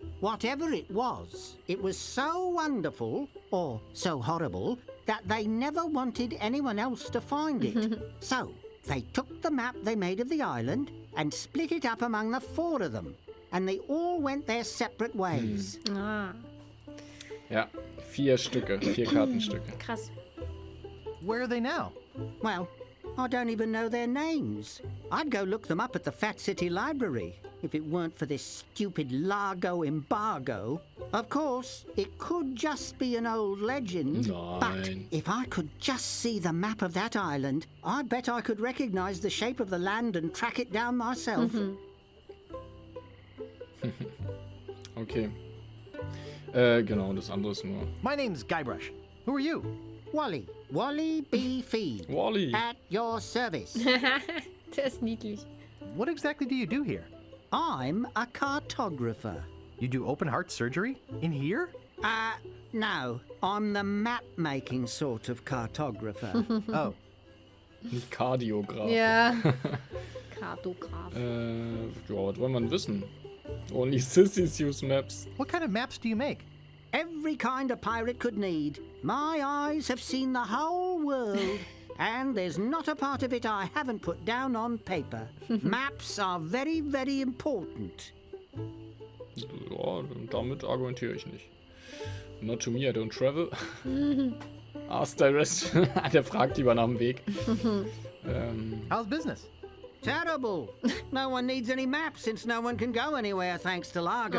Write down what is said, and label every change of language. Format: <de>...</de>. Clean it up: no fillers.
<en>Whatever it was so wonderful, or so horrible, that they never wanted anyone else to find it. So, they took the map they made of the island and split it up among the 4 of them. And they all went their separate ways. Ah,</en> <de>Ja, 4 Stücke, 4 Kartenstücke. krass.</de> <en>Where are they now? Well, I don't even know their names. I'd go look them up at the Fat City Library if it weren't for this stupid Largo embargo. Of course, it could just be an old legend, but</en> <de>Nein.</de> <en>if I could just see the map of that island, I bet I could recognize the shape of the land and track it down myself. Okay.</en> <de>Genau, das andere ist nur...</de> <en>My name's Guybrush. Who are you? Wally B. Fee. Wally. At your service.</en> <de>Der ist niedlich.</de> <en>What exactly do you do here? I'm a cartographer. You do open heart surgery? In here? No. I'm the map-making sort of cartographer. Oh.</en> <de>Nicht Kardiograf. Ja. Kartograf. Ja, was wollen wir denn wissen?</de> <en>Only sissies use maps. What kind of maps do you make? Every kind a pirate could need. My eyes have seen the whole world. And there's not a part of it I haven't put down on paper. Maps are very, very important.</en> <de>Ja, damit argumentiere ich nicht.</de> <en>Not to me, I don't travel. Ask the rest.</en> <de>Der fragt lieber nach dem Weg.</de> <en>How's business? Terrible. No one needs any maps since no one can go anywhere thanks to Largo.</en>